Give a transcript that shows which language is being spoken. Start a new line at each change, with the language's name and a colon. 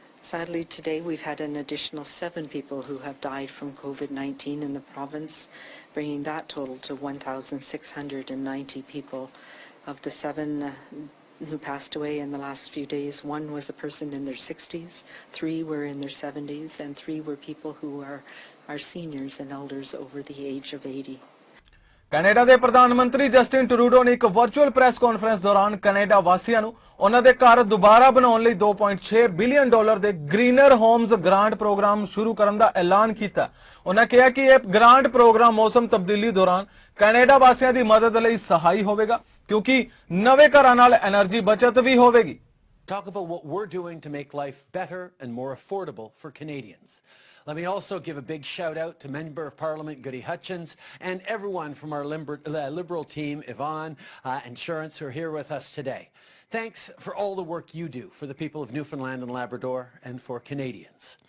English: Sadly, today we've had an additional 7 people who have died from COVID-19 in the province, bringing that total to 1,690 people. Of the 7 who passed away in the last few days, 1 was a person in their 60s, 3 were in their 70s, and 3 were people who are seniors and elders over the age of 80.
Punjabi: Canada ਦੇ ਪ੍ਰਧਾਨ ਮੰਤਰੀ Justin Trudeau ਨੇ ਇੱਕ virtual press conference ਦੌਰਾਨ Canada ਵਾਸੀਆਂ ਨੂੰ ਉਹਨਾਂ ਦੇ ਘਰ ਦੁਬਾਰਾ ਬਣਾਉਣ ਲਈ $2.6 ਬਿਲੀਅਨ ਦੇ ਗ੍ਰੀਨਰ ਹੋਮਜ਼ ਗ੍ਰਾਂਟ ਪ੍ਰੋਗਰਾਮ ਸ਼ੁਰੂ ਕਰਨ ਦਾ ਐਲਾਨ ਕੀਤਾ। ਉਹਨਾਂ ਕਿਹਾ ਕਿ ਇਹ ਗ੍ਰਾਂਟ ਪ੍ਰੋਗਰਾਮ ਮੌਸਮ ਤਬਦੀਲੀ ਦੌਰਾਨ ਕੈਨੇਡਾ ਵਾਸੀਆਂ ਦੀ ਮਦਦ ਲਈ ਸਹਾਈ ਹੋਵੇਗਾ ਕਿਉਂਕਿ ਨਵੇਂ ਘਰਾਂ ਨਾਲ એનર્ਜੀ ਬਚਤ ਵੀ ਹੋਵੇਗੀ।
English: Talk about what we're doing to make life better and more affordable for Canadians. Let me also give a big shout out to Member of Parliament Goody Hutchins and everyone from our Liberal team, Yvonne, Insurance, who are here with us today. Thanks for all the work you do for the people of Newfoundland and Labrador and for Canadians.